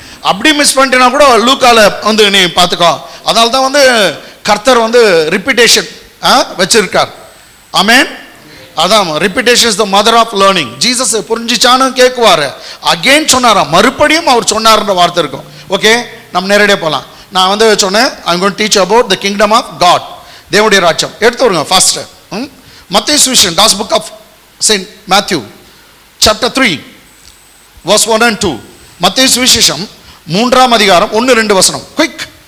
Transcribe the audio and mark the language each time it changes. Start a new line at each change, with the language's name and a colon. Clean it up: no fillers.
Tamil: அப்படி மிஸ் பண்ணிட்டேன்னா கூட லூக்கால நீ பார்த்துக்கோ. அதனால தான் கர்த்தர் ரிப்பீட்டேஷன் வச்சிருக்கார். ஆமேன். அதான்
English: Repetition is the mother of learning.
Tamil: Jesus புரிஞ்சிச்சான்னு கேட்குவாரு, again சொன்னாராம், மறுபடியும் அவர் சொன்னார்ன்ற வார்த்தை இருக்கும். ஓகே, நம்ம நேரடியாக போகலாம். நான் சொன்னேன்,
English: I'm going to teach about the kingdom of God,
Tamil: தேவனுடைய ராஜ்யம். எடுத்து வருங்க ஃபர்ஸ்ட்.
English: மத்தேயு சுவிசேஷம், das book of Saint Matthew chapter 3 verse 1 and 2.
Tamil: மத்தேயு சுவிசேஷம் 3ஆம் அதிகாரம் 1-2 வசனம். குயிக்.